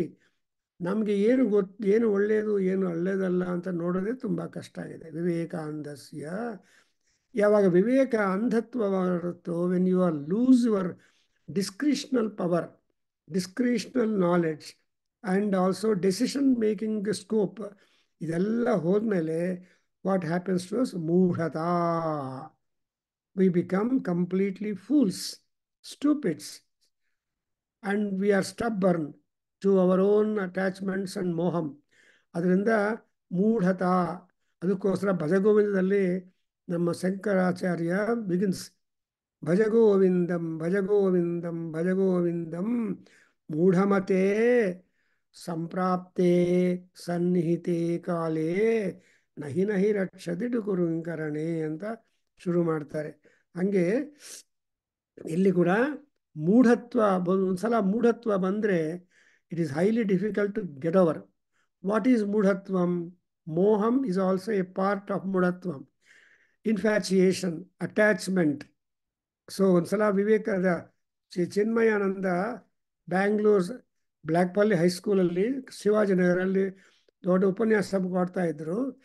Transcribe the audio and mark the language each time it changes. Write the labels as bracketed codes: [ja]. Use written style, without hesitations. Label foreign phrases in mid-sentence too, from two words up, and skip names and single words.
[kn] ನಮಗೆ ಏನು ಒಳ್ಳೆಯದು ಏನು ಒಳ್ಳೆಯದಲ್ಲ ಅಂತ ನೋಡೋದೇ ತುಂಬ ಕಷ್ಟ ಆಗಿದೆ. [sa] ವಿವೇಕ ಅಂಧಸ್ಯ. [kn] ಯಾವಾಗ ವಿವೇಕ ಅಂಧತ್ವವಾಗಿರುತ್ತೋ, [en] when you are lose your discretional power, discretional knowledge and also decision making scope, [kn] ಇದೆಲ್ಲ ಹೋದ್ಮೇಲೆ [en] what happens to us? ಮೂಢತಾ. we become completely fools, stupids, and we are stubborn to our own attachments and ಮೋಹಂ. ಅದರಿಂದ ಮೂಢತಾ. ಅದಕ್ಕೋಸ್ಕರ ಭಜಗೋವಿಂದದಲ್ಲಿ ನಮ್ಮ ಶಂಕರಾಚಾರ್ಯ ಬಿಗಿನ್ಸ್, [sa] ಭಜಗೋವಿಂದಂ ಭಜಗೋವಿಂದಂ ಭಜಗೋವಿಂದಂ ಮೂಢಮತೆ ಸಂಪ್ರಾಪ್ತೆ ಸನ್ನಿಹಿತೆ ಕಾಲೇ ನಹಿ ರಕ್ಷತಿ ಡುಕುರುಂಕರಣೆ [en] ಅಂತ ಶುರು ಮಾಡ್ತಾರೆ. [kn] ಹಾಗೆ ಇಲ್ಲಿ ಕೂಡ ಮೂಢತ್ವ ಒಂದ್ಸಲ ಮೂಢತ್ವ ಬಂದರೆ [en] it is highly difficult to get over. what is ಮೂಢತ್ವಂ? ಮೋಹಂ is also a part of ಮೂಢತ್ವಂ. infatuation, attachment. [kn] ಸೊ ಒಂದ್ಸಲ ವಿವೇಕದ ಚಿನ್ಮಯಾನಂದ ಬ್ಯಾಂಗ್ಳೂರ್ ಬ್ಲ್ಯಾಕ್ಪಲ್ಲಿ ಹೈಸ್ಕೂಲಲ್ಲಿ ಶಿವಾಜಿನಗರಲ್ಲಿ ದೊಡ್ಡ ಉಪನ್ಯಾಸ ಕೊಡ್ತಾ ಇದ್ರು.